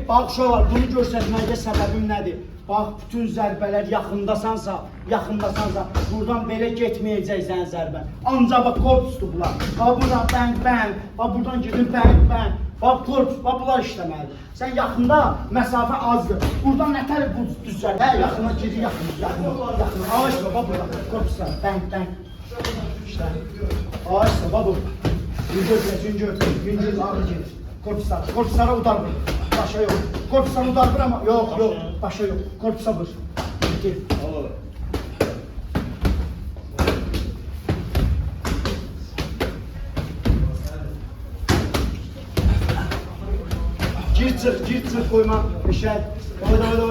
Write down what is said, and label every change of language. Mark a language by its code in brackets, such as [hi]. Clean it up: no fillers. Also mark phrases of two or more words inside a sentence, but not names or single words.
[az] bax uşaq var, bunu göstərməkdə səbəbim nədir? Bax, bütün zərbələr yaxındasansa, buradan belə getməyəcəksən zərbə. Ancaq bax, korpusdur bunlar. Bax, buradan bəng, bax, buradan gidin bəng. Bax, korpus, bax, bunlar işləməlidir. Sən yaxında məsafə azdır. Buradan nətər bu düzcəl? Hə, yaxına girin, yaxına. Ağaçla, bax, burada, korpuslar, bəng. [tr] İşte, ağaçla, bax, burada. Güngör, ağır gelir. Korpuslara udarmır. Başa yok. Korpuslara udarmır ama yok. Başa yok. Korpusa vur. Gel. Gir çık koyma. Eşel. Davay.